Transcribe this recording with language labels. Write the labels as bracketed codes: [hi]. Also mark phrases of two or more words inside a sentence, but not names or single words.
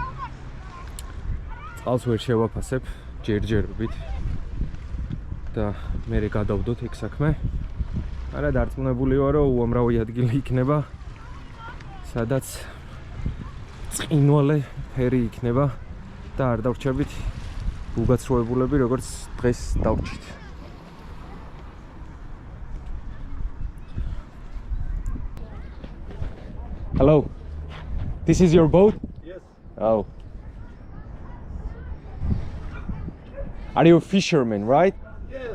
[ka] წყალს ვერ შევაფასებ ჯერჯერობით და მე გადავდოთ ეგ საქმე. არა დარწმუნებული ვარ, რომ უამრავი ადგილი იქნება, სადაც წინვალე ფერი იქნება და არ დავრჩებით უგაცრუებულები, როგორც დღეს დავრჩით. [en] Hello. This is your boat? Yes. Oh. Are you a fisherman, right? Yes.